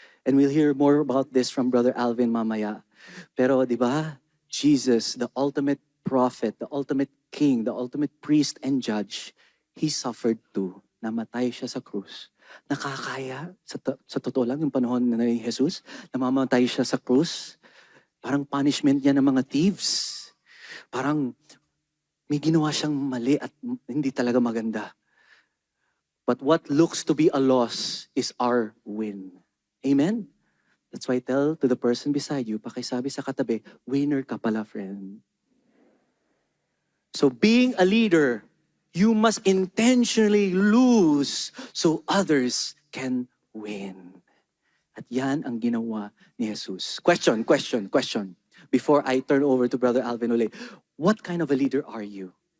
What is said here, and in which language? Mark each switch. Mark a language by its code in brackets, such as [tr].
[en] And we'll hear more about this from Brother Alvin [tl] mamaya. Pero di ba, [en] Jesus, the ultimate prophet, the ultimate king, the ultimate priest and judge, he suffered too. [tl] Namatay siya sa krus. Nakakaya, sa totoo lang, yung panahon na ni Jesus, namamatay siya sa krus. Parang punishment niya ng mga thieves. Parang may ginawa siyang mali at hindi talaga maganda. [en] But what looks to be a loss is our win. Amen? That's why I tell to the person beside you, [tl] pakisabi sa katabi, winner ka pala, [en] friend. So being a leader, you must intentionally lose so others can win. [tl] At yan ang ginawa ni Jesus. [en] Question. Before I turn over to Brother Alvin uli, what kind of a leader are you?